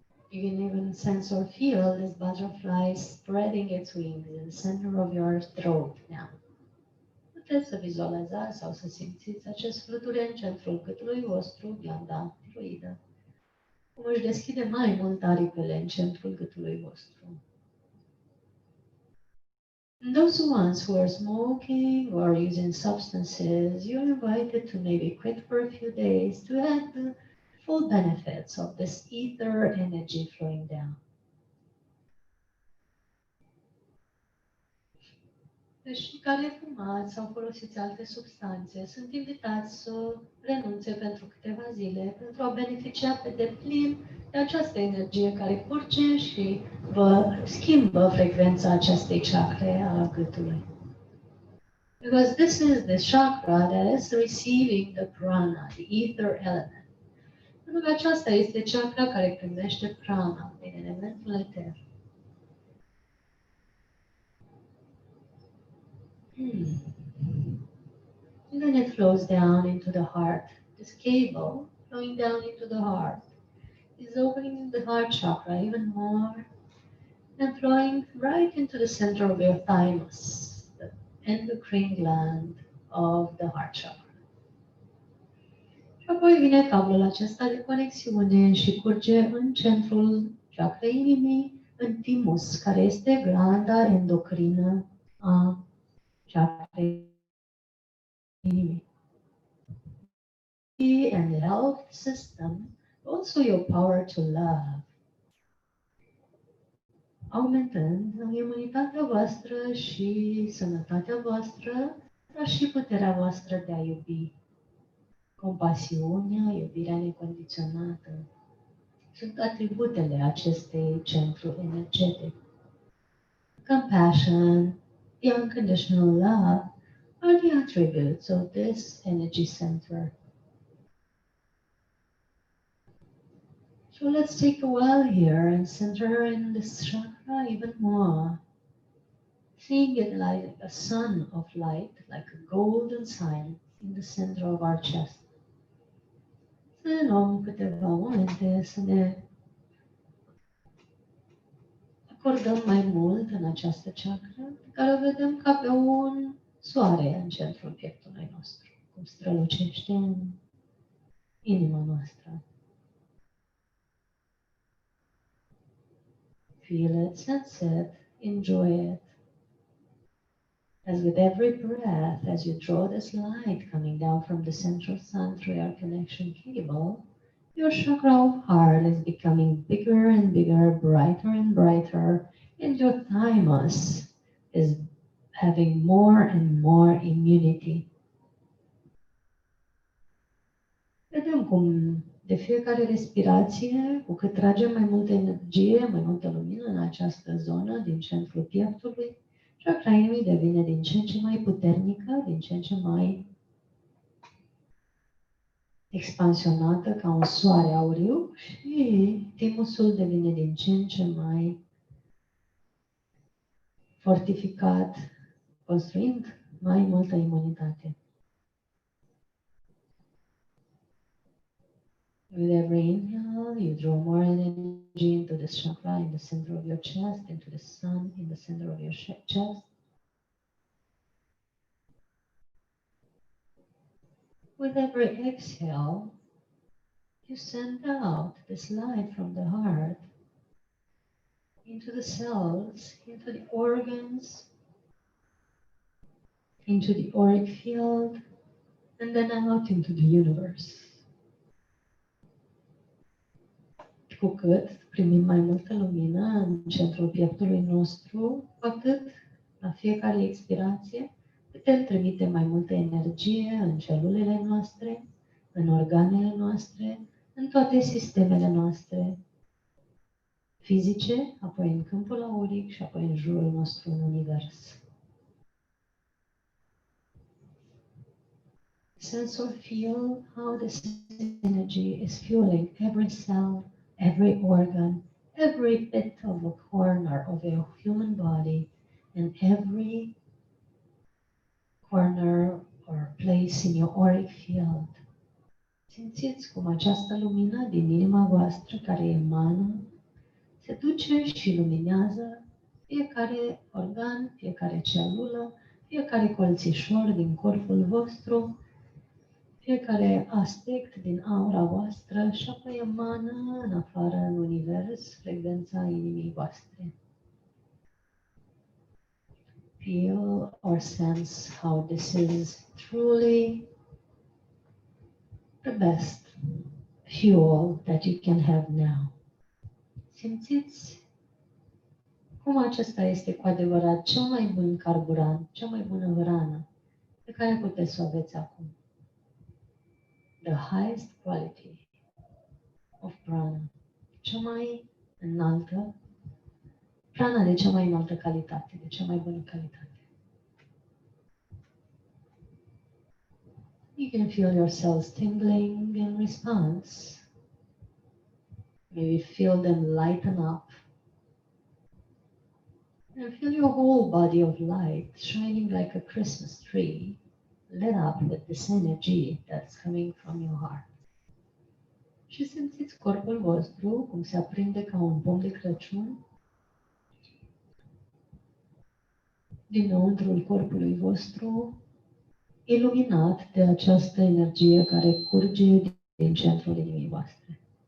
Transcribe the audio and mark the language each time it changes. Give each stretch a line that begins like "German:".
English: You can even sense or feel this butterfly spreading its wings in the center of your throat now. The
Romanian: Puteți să vizualizați sau să simțiți acest fluture în centrul gâtului vostru, glanda tiroidă. Cum își deschide mai mult aripile în centrul gâtului vostru.
English: And those ones who are smoking or using substances, you're invited to maybe quit for a few days to have the full benefits of this ether energy flowing down.
Romanian: Deci, care fumați sau folosiți alte substanțe sunt invitați să renunțe pentru câteva zile pentru a beneficia pe deplin de această energie care curge și vă schimbă frecvența acestei chakre a gâtului.
English: Because this is the chakra that is receiving the prana, the ether element.
Romanian: Pentru că aceasta este chakra care primește prana din elementul eter.
English: And then it flows down into the heart. This cable flowing down into the heart is opening the heart chakra even more and flowing right into the center of your thymus, the endocrine gland of the heart chakra.
Romanian: Și apoi vine cablul acesta de conexiune și curge în centrul chakrei inimii, în thymus, care este glanda endocrină a chakrei inimii.
English: And the health system, also your power to love.
Romanian: Aumentând imunitatea voastră și sănătatea voastră, dar și puterea voastră de a iubi. Compasiunea, iubirea necondiționată, sunt atributele acestei centru energetic.
English: Compassion, the unconditional love, are the attributes of this energy center. So let's take a while here and center in this chakra even more. Seeing it like a sun of light, like a golden sign in the center of our chest.
Romanian: Să luăm câteva momente să ne acordăm mai mult în această chakra, pe care o vedem ca pe un soare în centrul pieptului nostru, cum strălucește în inima noastră.
English: Feel it, sense it, enjoy it. As with every breath, as you draw this light coming down from the central sun through your connection cable, your chakra of heart is becoming bigger and bigger, brighter and brighter, and your thymus is having more and more immunity.
Romanian: Vedem cum de fiecare respirație, cu cât tragem mai multă energie, mai multă lumină în această zonă din centrul pieptului, chakra inimii devine din ce în ce mai puternică, din ce în ce mai expansionată ca un soare auriu și thymusul devine din ce în ce mai fortificat, construind mai multă imunitate.
English: With every inhale, you draw more energy into this chakra in the center of your chest, into the sun in the center of your chest. With every exhale, you send out this light from the heart into the cells, into the organs, into the auric field, and then out into the universe.
Romanian: Cu cât primim mai multă lumină în centrul pieptului nostru, cu atât la fiecare expirație putem trimite mai multă energie în celulele noastre, în organele noastre, în toate sistemele noastre fizice, apoi în câmpul auric și apoi în jurul nostru în univers.
English: Sense or feel how this energy is fueling every cell, every organ, every bit of a corner of your human body, and every corner or place in your auric field.
Romanian: Simțiți cum această lumină din inima voastră care emană se duce și luminează fiecare organ, fiecare celulă, fiecare colțișor din corpul vostru, fiecare aspect din aura voastră și apoi emană în afară, în univers, frecvența inimii voastre.
English: Feel or sense how this is truly the best fuel that you can have now.
Romanian: Simțiți cum acesta este cu adevărat cel mai bun carburant, cea mai bună hrană pe care puteți să o aveți acum.
English: The highest quality of prana.
Romanian: Cea mai înaltă, prana de cea mai înaltă calitate, de cea mai bună calitate.
English: You can feel yourselves tingling in response. Maybe feel them lighten up. And feel your whole body of light shining like a Christmas tree, lit up with this energy that's coming from your heart.
Romanian: Și simțiți corpul vostru cum se aprinde ca un pom de Crăciun dinăuntrul corpului vostru, iluminat de această energie care curge din centrul inimii voastre.